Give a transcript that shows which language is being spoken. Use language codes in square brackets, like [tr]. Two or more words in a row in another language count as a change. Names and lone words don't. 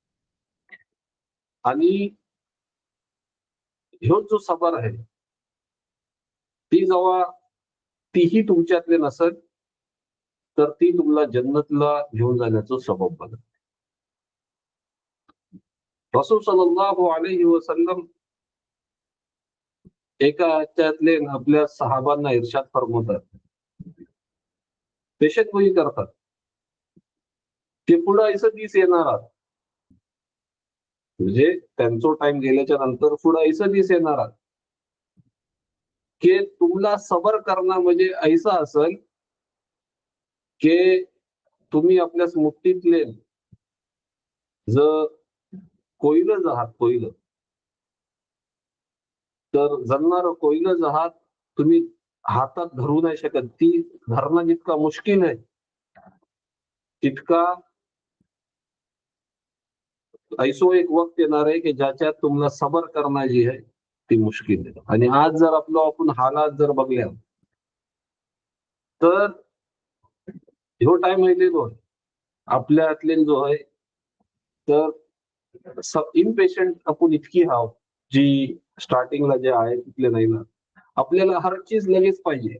[mr] आणि ह्यो जो सबर आहे ती जेव्हा तीही तुमच्यातले नसेल तर ती तुम्हाला जन्नतला घेऊन जाण्याचं सबब बनेल. रसूल [ar] صلى الله عليه وسلم [mr] एका त्यातले आपल्या सहाबांना इर्शाद फरमावतात पेशंटगोई करतात ते पुढे ऐसं दिस येणार आहात म्हणजे त्यांचा टाइम गेल्याच्या नंतर पुढे ऐसं दिस येणार आहात की तुम्हाला सबर करणं म्हणजे ऐसा असेल की तुम्ही आपल्या मुठीतले जर कोयलं आहात कोयलं तर जळणारं कोयलं आहात तुम्ही हातात धरू नाही शकत ती धरणं जितका मुश्किल आहे तितका ऐसो एक वक्त येणार आहे की ज्याच्यात तुम्हाला सबर करणं जी आहे ती मुश्किल आहे. आणि आज जर आपलं आपण हालात जर बघल्या तर ह्यो टाइम आहे आपल्यातले जो आहे तर इम्पेशंट आपण इतकी आहोत जी स्टार्टिंगला जे आहे तिथले नाही ना आपल्याला हर चीज लगेच पाहिजे.